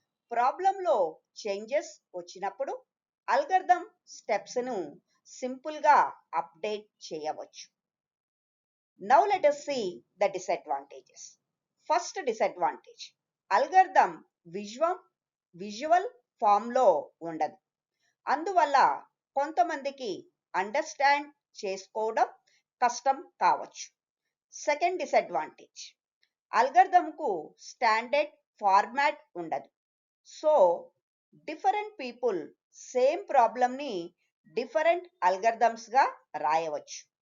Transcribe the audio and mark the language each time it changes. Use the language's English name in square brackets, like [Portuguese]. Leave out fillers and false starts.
[Telugu] ప్రాబ్లంలో చేంజెస్ వచ్చినప్పుడు అల్గరిథం స్టెప్స్ను సింపుల్గా అప్డేట్ చేయవచ్చు. [English] Now let us see the disadvantages. First disadvantage, algorithm visual [Telugu] ఫామ్లో ఉండదు. అందువల్ల కొంతమందికి అండర్స్టాండ్ చేసుకోవడం కష్టం కావచ్చు. సెకండ్ డిసడ్వాంటేజ్, అల్గరిథంకు స్టాండర్డ్ ఫార్మాట్ ఉండదు. So different people same ప్రాబ్లంని different అల్గరిథమ్స్గా రాయవచ్చు.